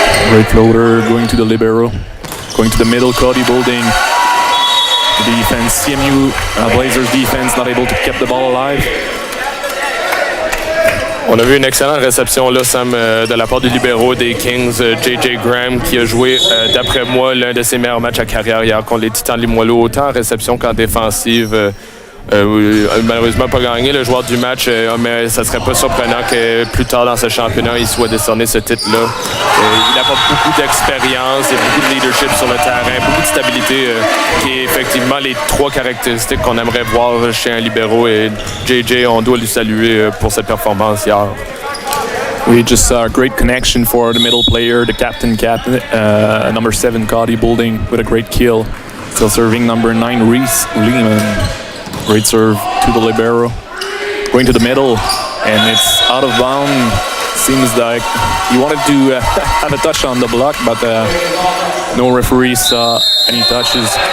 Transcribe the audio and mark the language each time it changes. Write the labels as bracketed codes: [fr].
[en] Great floater, going to the libero. Going to the middle, Cody Boulding. The defense, CMU, Blazers defense, not able to keep the ball alive. [fr] On a vu une excellente réception là, Sam, de la part du libéro des Kings, J.J. Graham, qui a joué, d'après moi, l'un de ses meilleurs matchs à carrière hier contre les Titans de Limoilou, autant en réception qu'en défensive. Malheureusement pas gagné le joueur du match, mais ça serait pas surprenant que plus tard dans ce championnat il soit décerné ce titre-là. Il apporte beaucoup d'expérience et beaucoup de leadership sur le terrain, beaucoup de stabilité, qui est effectivement les trois caractéristiques qu'on aimerait voir chez un libéro, et JJ, on doit lui saluer pour cette performance hier. [en] We just saw a great connection for the middle player, the captain, number 7, Cody Boulding, with a great kill. Still serving number 9, Rhys Lehmann. Great serve to the libero. Going to the middle, and it's out of bounds. Seems like he wanted to have a touch on the block, but no referee saw any touches.